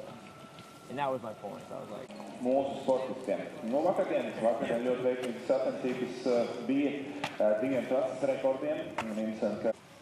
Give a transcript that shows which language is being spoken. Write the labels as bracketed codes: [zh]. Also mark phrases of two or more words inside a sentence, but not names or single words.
[en] And that was my point. I was like... [lv] Mūsu sportistiem. No vakardienas vakarā ļoti veiksmīgs sacensības bija diviem klases rekordiem. Un interesanti, ka